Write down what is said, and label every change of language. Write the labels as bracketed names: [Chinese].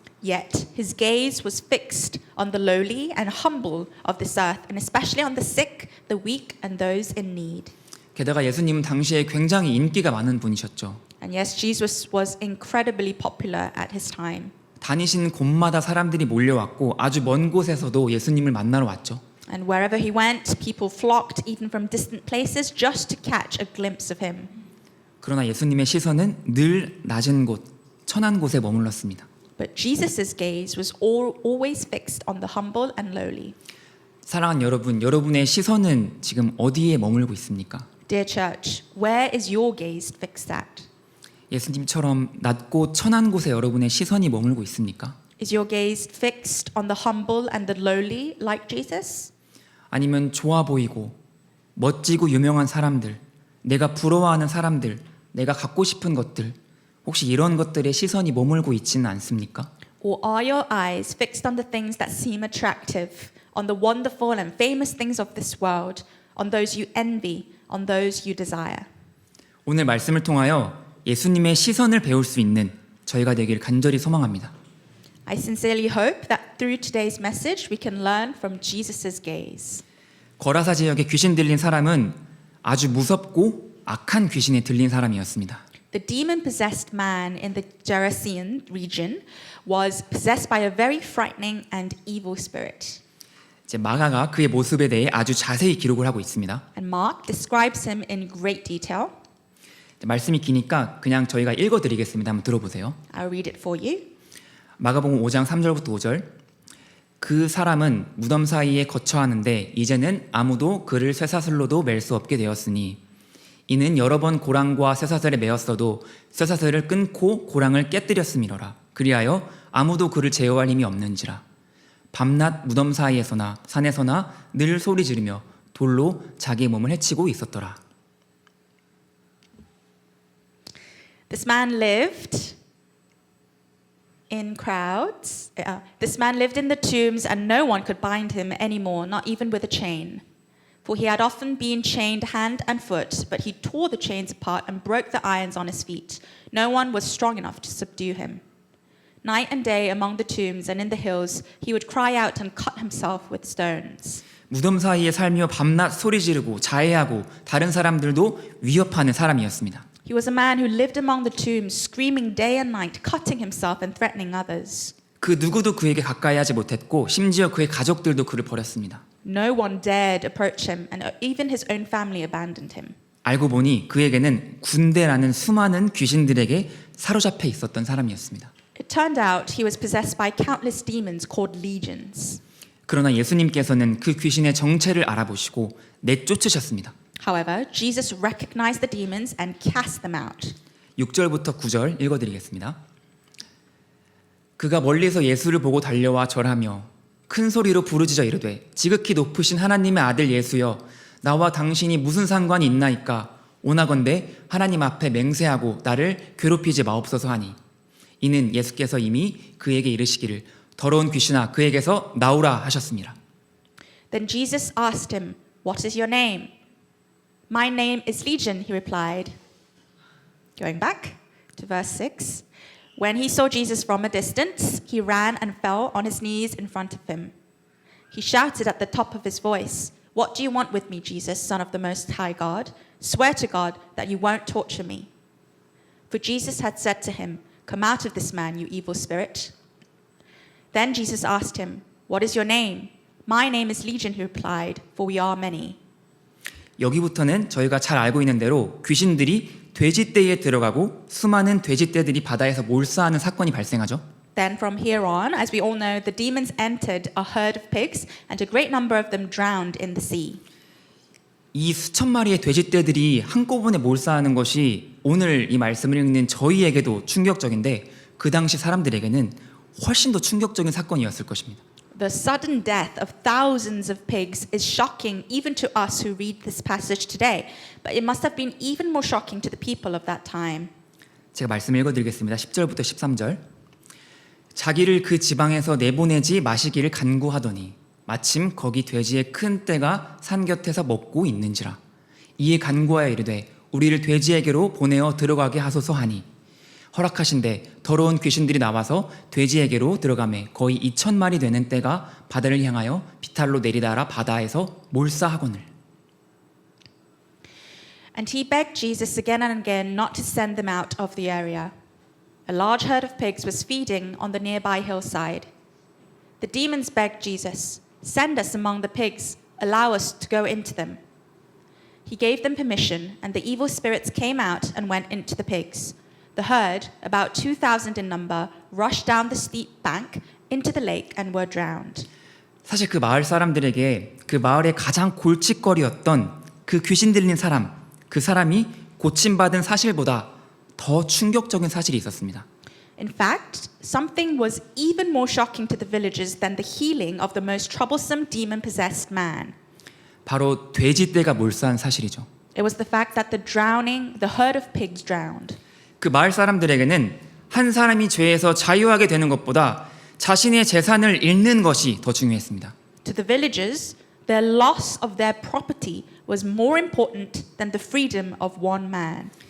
[English] yet his gaze was fixed on the lowly and humble of this earth, and especially on the sick, the weak, and those in need. [Korean] 게다가 예수님은 당시에 굉장히 인기가 많은 분이셨죠. [English] And yes, Jesus was incredibly popular at his time. [Korean] 다니시는 곳마다 사람들이 몰려왔고 아주 먼 곳에서도 예수님을 만나러 왔죠. [English] And wherever he went, people flocked even from distant places just to catch a glimpse of him. [Korean] 그러나 예수님의 시선은 늘 낮은 곳, 천한 곳에 머물렀습니다. [English] But Jesus' gaze was always fixed on the humble and lowly. [Korean] 사랑하는 여러분, 여러분의 시선은 지금 어디에 머물고 있습니까? [English] Dear church, where is your gaze fixed at? [Korean] 예수님처럼 낮고 천한 곳에 여러분의 시선이 머물고 있습니까? [English] Is your gaze fixed on the humble and the lowly like Jesus? [Korean] 아니면 좋아 보이고 멋지고 유명한 사람들, 내가 부러워하는 사람들, 내가 갖고 싶은 것들, 혹시 이런 것들에 시선이 머물고 있지는 않습니까? [English] Or are your eyes fixed on the things that seem attractive, on the wonderful and famous things of this world, on those you envy, on those you desire? [Korean] 오늘 말씀을 통하여 예수님의 시선을 배울 수 있는 저희가 되길 간절히 소망합니다. [English] I sincerely hope that through today's message we can learn from Jesus' gaze. [Korean] 거라사 지역에 귀신 들린 사람은 아주 무섭고 악한 귀신에 들린 사람이었습니다. [English] The demon-possessed man in the Gerasene region was possessed by a very frightening and evil spirit. [Korean] 이제 마가가 그의 모습에 대해 아주 자세히 기록을 하고 있습니다. [English] And Mark describes him in great detail. [Korean] 말씀이 기니까 그냥 저희가 읽어드리겠습니다. 한번 들어보세요. [English] I'll read it for you. [Korean] 마가복음 5장 3절부터 5절. 그 사람은 무덤 사이에 거처하는데 이제는 아무도 그를 쇠사슬로도 맬 수 없게 되었으니 이는 여러 번 고랑과 쇠사슬에 매었어도 쇠사슬을 끊고 고랑을 깨뜨렸음이로라. 그리하여 아무도 그를 제어할 힘이 없는지라. 밤낮 무덤 사이에서나 산에서나 늘 소리 지르며 돌로 자기의 몸을 해치고 있었더라. [English] This man lived in crowds. This man lived in the tombs, and no one could bind him anymore, not even with a chain. For he had often been chained hand and foot, but he tore the chains apart and broke the irons on his feet. No one was strong enough to subdue him. Night and day among the tombs and in the hills, he would cry out and cut himself with stones. [Korean] 무덤 사이에 살며 밤낮 소리 지르고 자해하고 다른 사람들도 위협하는 사람이었습니다. [English] He was a man who lived among the tombs, screaming day and night, cutting himself and threatening others. [Korean] 그 누구도 그에게 가까이 하지 못했고 심지어 그의 가족들도 그를 버렸습니다. [English] No one dared approach him, and even his own family abandoned him. [Korean] 알고 보니 그에게는 군대라는 수많은 귀신들에게 사로잡혀 있었던 사람이었습니다. [English] It turned out he was possessed by countless demons called legions. [Korean] 그러나 예수님께서는 그 귀신의 정체를 알아보시고 내쫓으셨습니다. [English] However, Jesus recognized the demons and cast them out. [Korean] 6절부터 9절 읽어드리겠습니다. 그가 멀리서 예수를 보고 달려와 절하며 큰 소리로 부르짖어 이르되 지극히 높으신 하나님의 아들 예수여 나와 당신이 무슨 상관이 있나이까 오나건대 하나님 앞에 맹세하고 나를 괴롭히지 마옵소서 하니 이는 예수께서 이미 그에게 이르시기를 더러운 귀신아 그에게서 나오라 하셨습니다. [English] Then Jesus asked him, "What is your name?" "My name is Legion," he replied. Going back to verse 6. When he saw Jesus from a distance, he ran and fell on his knees in front of him. He shouted at the top of his voice, "What do you want with me, Jesus, Son of the Most High God? Swear to God that you won't torture me." For Jesus had said to him, "Come out of this man, you evil spirit." Then Jesus asked him, "What is your name?" "My name is Legion," he replied, "for we are many." [Korean] 여기부터는 저희가 잘 알고 있는 대로 귀신들이 돼지떼에 들어가고 수많은 돼지떼들이 바다에서 몰사하는 사건이 발생하죠. [English] Then from here on, as we all know, the demons entered a herd of pigs and a great number of them drowned in the sea. [Korean] 이 수천 마리의 돼지떼들이 한꺼번에 몰사하는 것이 오늘 이 말씀을 읽는 저희에게도 충격적인데 그 당시 사람들에게는 훨씬 더 충격적인 사건이었을 것입니다. [English] The sudden death of thousands of pigs is shocking even to us who read this passage today, but it must have been even more shocking to the people of that time. [Korean] 제가 말씀 읽어드리겠습니다. 10절부터 13절. 자기를 그 지방에서 내보내지 마시기를 간구하더니 마침 거기 돼지의 큰 떼가 산 곁에서 먹고 있는지라. 이에 간구하여 이르되 우리를 돼지에게로 보내어 들어가게 하소서 하니 허락하신대 더러운 귀신들이 나와서 돼지에게로 들어가매 거의 2,000마리 되는 떼가 바다를 향하여 비탈로 내리다라 바다에서 몰사하거늘. [English] And he begged Jesus again and again not to send them out of the area. A large herd of pigs was feeding on the nearby hillside. The demons begged Jesus, "Send us among the pigs, allow us to go into them." He gave them permission, and the evil spirits came out and went into the pigs. The herd, about 2,000 in number, rushed down the steep bank into the lake and were drowned. [Korean] 사실 그 마을 사람들에게 그 마을의 가장 골칫거리였던 그 귀신 들린 사람, 그 사람이 고침받은 사실보다 더 충격적인 사실이 있었습니다. [English] In fact, something was even more shocking to the villagers than the healing of the most troublesome demon-possessed man. [Korean] 바로 돼지떼가 몰사한 사실이죠. [English] It was the fact that the herd of pigs drowned. [Korean] 그 마을 사람들에게는 한 사람이 죄에서 자유하게 되는 것보다 자신의 재산을 잃는 것이 더 중요했습니다. [English] To the villagers, their loss of their property was more important than the freedom of one man.